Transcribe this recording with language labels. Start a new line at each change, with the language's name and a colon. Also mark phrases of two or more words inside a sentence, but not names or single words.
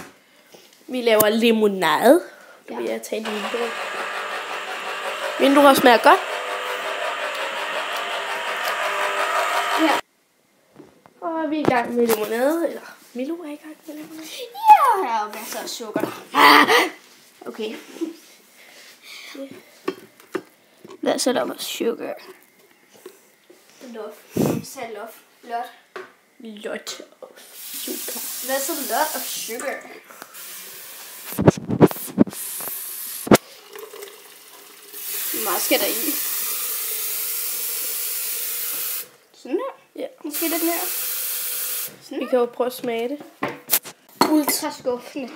Danish: Vi laver limonade. Ja. Vil jeg tage din vindruer. Vindruer smager godt. Ja. Og vi er i gang med limonade. Eller Milo er i gang med limonade. Ja, her er masser af sukker.
English: Okay. That's a lot of sugar. Lot. Lot of sugar. That's a lot of sugar.
Danish: Hvor meget skal der i? Sådan der? Ja. Måske lidt mere. Vi kan jo prøve at smage det. Ultra skuffende.